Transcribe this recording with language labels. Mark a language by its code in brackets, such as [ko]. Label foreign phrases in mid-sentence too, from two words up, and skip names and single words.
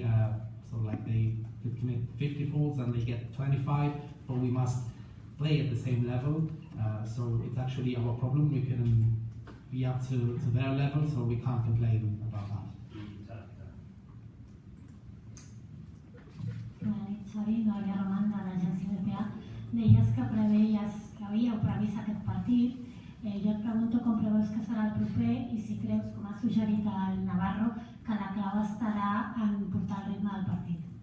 [en] So like they could commit 50 fouls and they get 25, but we must play at the same level. So it's actually our problem. We couldn't be up to their level, so we can't complain about that. [ca] Bona nit, Xavi, Noelia Roman, de l'agència BPA, deies que havíeu previst aquest partit. Jo et pregunto com preveus que serà el proper i si creus, com ha suggerit el Navarro, que la clau estarà en portar el ritme del partit.